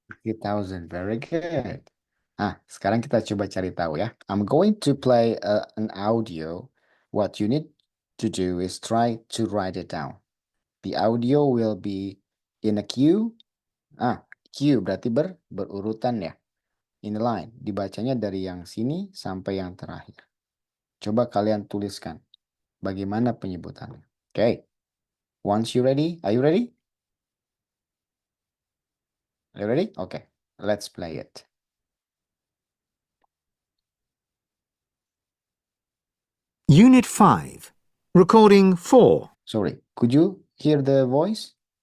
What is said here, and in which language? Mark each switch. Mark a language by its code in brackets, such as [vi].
[en] 60,000, very good. [id] Sekarang kita coba cari tahu ya. [en] I'm going to play an audio. What you need to do is try to write it down. The audio will be in a queue. [id] Queue berarti berurutan ya. [en] In a line. [id] Dibacanya dari yang sini sampai yang terakhir. Coba kalian tuliskan bagaimana penyebutannya. [en] Okay. Once you ready, are you ready? Are you ready? Okay, let's play it. Unit 5. Recording 4. Sorry, could you hear the voice?